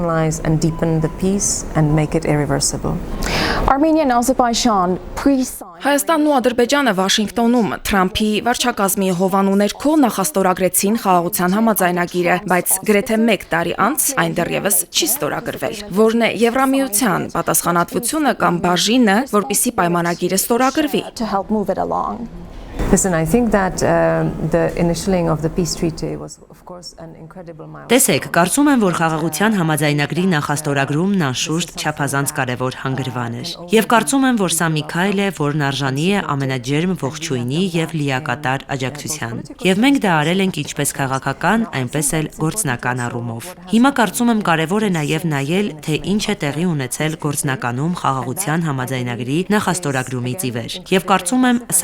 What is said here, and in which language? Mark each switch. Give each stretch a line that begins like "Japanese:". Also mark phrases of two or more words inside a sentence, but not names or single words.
Armenian: Հայաստանն ու Ադրբեջանը Վաշինգտոնում Թրամփի վարչակազմի հովանու ներքո նախաստորագրեցին խաղաղության համաձայնագիրը, բայց գրեթե 1 տարի անց այն դեռևս չի ստորագրվել։ Որն է Եվրամիության պատասխանատվությունը կամ բաժինը, որպիսի պայմանագիրը ստորագրվի։
English: Listen, I think that the initialing of the peace treaty was of course an incredible milestone.
Armenian: Տեսեք, կարծում եմ, որ խաղաղության համաձայնագրի նախաստորագրումն անշուշտ չափազանց կարևոր հանգրվան էր։ Եվ կարծում եմ, որ սա մի քայլ է, որն արժանի է ամենաջերմ ողջույնի եւ լիակատար աջակցության։ Եվ մենք դա արել ենք ինչպես քաղաքական, այնպես էլ գործնական առումով։ Հիմա կարծում եմ կարևոր է նաեւ նայել, թե ինչ է տեղի ունեցել գործնականում խաղաղության համաձայնագրի նախաստորագրումից ի վեր։ Եվ կարծում եմ, սա